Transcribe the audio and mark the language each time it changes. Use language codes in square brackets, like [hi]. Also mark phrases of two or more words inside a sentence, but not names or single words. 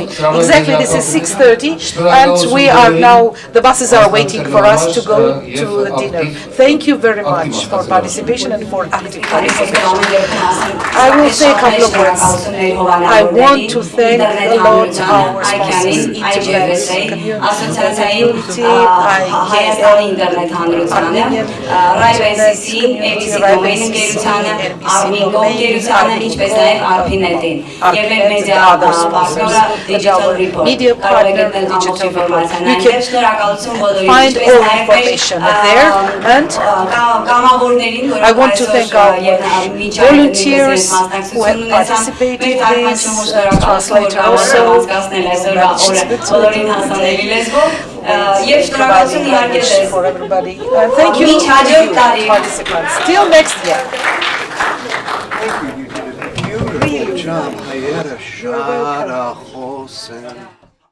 [en] Exactly, this is 6:30, and we are now. The buses are waiting for us to go to the dinner. Thank you very much for participation and for active participation. I will say a couple of words. I want to thank a lot our sponsors. [hy] Ասոցիացիայի Հայաստանի ինտերնետ հանրությանը, RISC-ի, ABC Domain ընկերությանը, Armingo ընկերությանը, ինչպես նաև Arpinet-ին եւ մեր մեդիա պարտները Digital Report կարող եք գտնել ամբողջ ինֆորմացիան։ Շնորհակալություն բոլորին, ինչպես նաև կամավորներին, [en] I want to thank our volunteers who have participated in this, translator also, [hy] բոլորին հասանելի լեզվով եւ շնորհակալություն իհարկե [en] for everybody. Thank you [hy] Միջ հաջորդ տարի [en] participants. Till next year. Really.